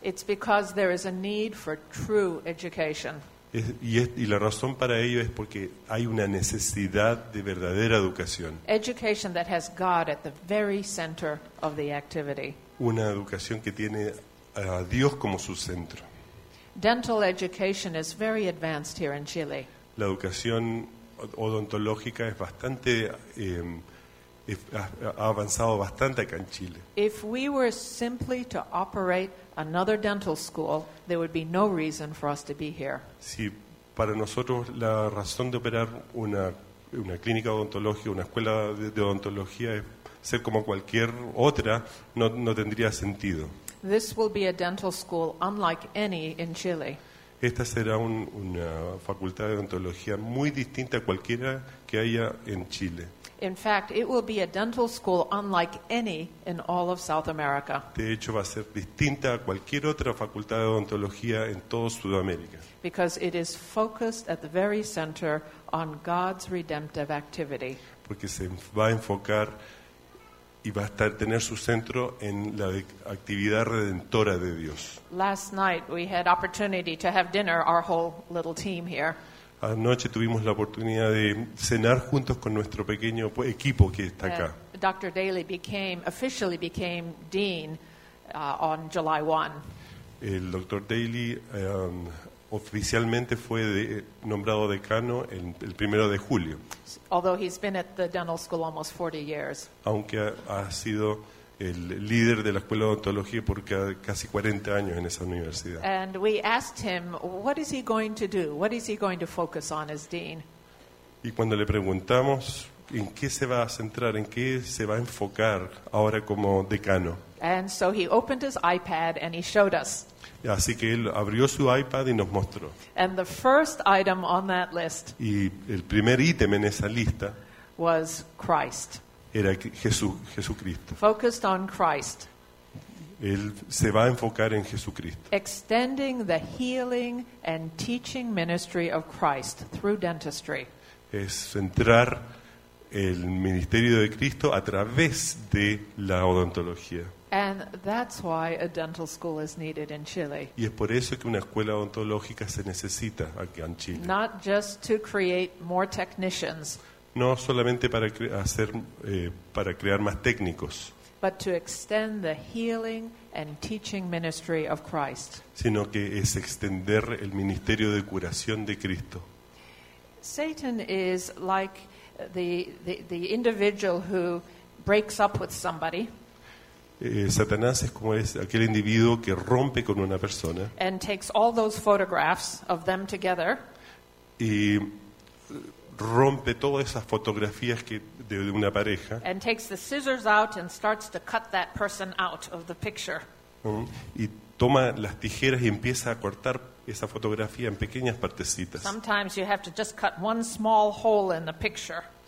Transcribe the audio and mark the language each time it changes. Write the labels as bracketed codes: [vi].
[en] It's because there is a need for true education. [es] Y la razón para ello es porque hay una necesidad de verdadera educación. [en] Education that has God at the very center of the activity. [es] Una educación que tiene a Dios como su centro. [en] Dental education is very advanced here in Chile. [es] La educación odontológica es bastante ha avanzado bastante acá en Chile. [en] If we were simply to operate another dental school, there would be no reason for us to be here. [es] Si para nosotros la razón de operar una clínica odontológica, una escuela de odontología es ser como cualquier otra, no tendría sentido. [en] This will be a dental school unlike any in Chile. [es] Esta será una facultad de odontología muy distinta a cualquiera que haya en Chile. [en] In fact, it will be a dental school unlike any in all of South America. [es] De hecho, va a ser distinta a cualquier otra facultad de odontología en todo Sudamérica. [en] Because it is focused at the very center on God's redemptive activity. [es] Porque se va a enfocar y va a estar tener su centro en la actividad redentora de Dios. [en] Last night we had opportunity to have dinner, our whole little team here. [es] Anoche tuvimos la oportunidad de cenar juntos con nuestro pequeño equipo que está acá. [en] Dr. Daly officially became dean on July 1. [es] El Dr. Daly oficialmente fue nombrado decano el primero de julio. [en] Although he's been at the dental school almost 40 years. [es] Aunque ha sido el líder de la escuela de odontología por casi 40 años en esa universidad. [en] And we asked him, what is he going to do? What is he going to focus on as dean? [es] Y cuando le preguntamos en qué se va a centrar, en qué se va a enfocar ahora como decano. [en] And so he opened his iPad and he showed us. [es] Así que él abrió su iPad y nos mostró. [en] And the first item on that list. [es] Y el primer ítem en esa lista [en] was Christ. [es] Era Jesucristo. [en] Focused on Christ. [es] Él se va a enfocar en Jesucristo. [en] Extending the healing and teaching ministry of Christ through dentistry. [es] Es centrar el ministerio de Cristo a través de la odontología. [en] And that's why a dental school is needed in Chile. [es] Y es por eso que una escuela odontológica se necesita aquí en Chile. [en] Not just to create more technicians. [es] No solamente para para crear más técnicos. [en] But to extend the healing and teaching ministry of Christ. [es] Sino que es extender el ministerio de curación de Cristo. [en] Satan is like the individual who breaks up with somebody. [es] Satanás es como es aquel individuo que rompe con una persona. [en] And takes all those photographs of them together. [es] Y rompe todas esas fotografías que de una pareja. [en] And takes the scissors out and starts to cut that person out of the picture. [es] Y toma las tijeras y empieza a cortar esa fotografía en pequeñas partecitas. [en] Sometimes you have to just cut one small hole in the picture.